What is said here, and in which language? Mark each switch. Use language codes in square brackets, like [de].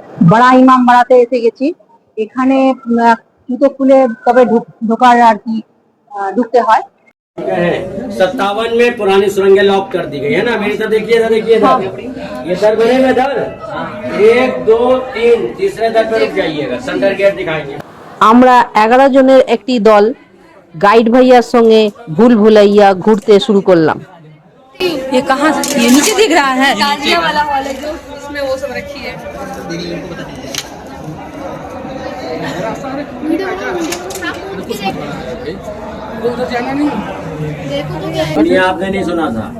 [bn] বড়া ইমামবাড়াতে এসে গেছি। এখানে জুতো খুলে তবে ঢোকার আর কি ঢুকতে হয়। [hi] 57 में पुरानी सुरंगें लॉक कर दी गई है ना। मेरी तरफ देखिए इधर ये दर बनेगा इधर 1 2 3 तीसरे दर पे रुक जाइएगा, सेंटर गेट दिखाएंगे। [bn] আমরা 11 জনের একটি দল গাইড ভাইয়ার সঙ্গে ভুল ভুলাইয়া ঘুরতে শুরু করলাম। [hi] ये कहाँ से ये नीचे दिख रहा है? ताजिया वाला हॉल है जो इसमें वो सब रखी है। ये आपने नहीं सुना था?